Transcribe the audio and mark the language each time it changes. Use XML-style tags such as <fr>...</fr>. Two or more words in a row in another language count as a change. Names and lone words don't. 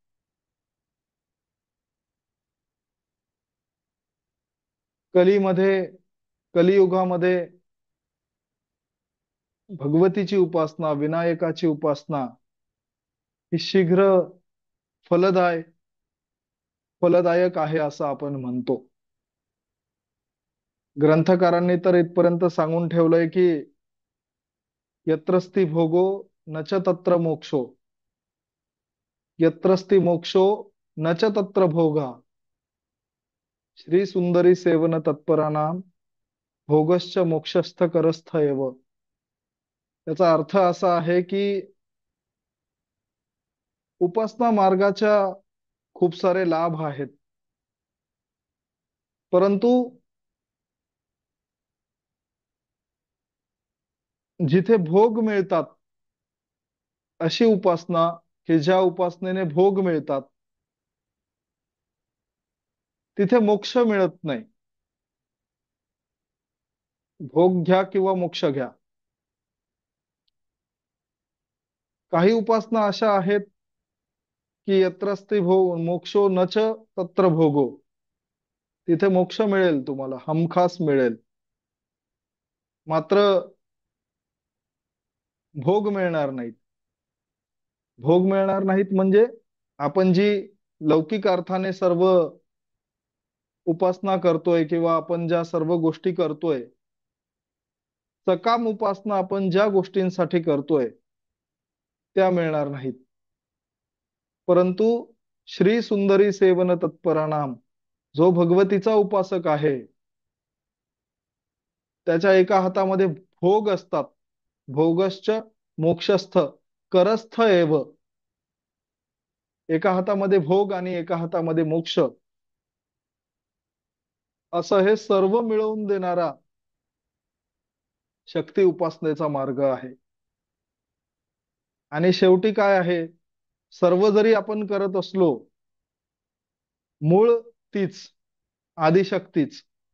<mr>कलीमध्ये, कलियुगामध्ये भगवतीची उपासना, विनायकाची उपासना ही शीघ्र फलदायक आहे असं आपण म्हणतो. ग्रंथकारांनी तर इथपर्यंत सांगून ठेवलंय की</mr> <sa>यत्रस्ति भोगो न च तत्र मोक्षो, यत्रस्ति मोक्षो न च तत्र भोगा, श्री सुंदरी सेवन तत्परानाम भोगश्च मोक्षस्थ करस्थ एव.</sa> <mr>त्याचा अर्थ असा आहे की उपासना मार्गाच्या खूप सारे लाभ आहेत, परंतु जिथे भोग मिळतात अशी उपासना की ज्या उपासनेने भोग मिळतात तिथे मोक्ष मिळत नाही. भोग घ्या किंवा मोक्ष घ्या. काही उपासना अशा आहेत की</mr> <sa>यत्रस्ति भोग मोक्षो न च तत्र भोगो,</sa> <mr>तिथे मोक्ष मिळेल, तुम्हाला हमखास मिळेल, मात्र भोग मिळणार नाहीत. भोग मिळणार नाहीत म्हणजे आपण जी लौकिक अर्थाने सर्व उपासना करतोय किंवा आपण ज्या सर्व गोष्टी करतोय, सकाम उपासना आपण ज्या गोष्टींसाठी करतोय त्या मिळणार नाहीत. परंतु</mr> <sa>श्री सुंदरी सेवन तत्परानाम,</sa> <mr>जो भगवतीचा उपासक आहे त्याच्या एका हातामध्ये भोग असतात,</mr> <sa>भोगश्च मोक्षस्थ करस्थ एव.</sa> <mr>एका हातामध्ये भोग आणि एका हातामध्ये मोक्ष, असं हे सर्व मिळवून देणारा शक्ती उपासनेचा मार्ग आहे. आणि शेवटी काय आहे, सर्व जरी आपण करत असलो, मूळ तीच, आदिशक्तीच.</mr>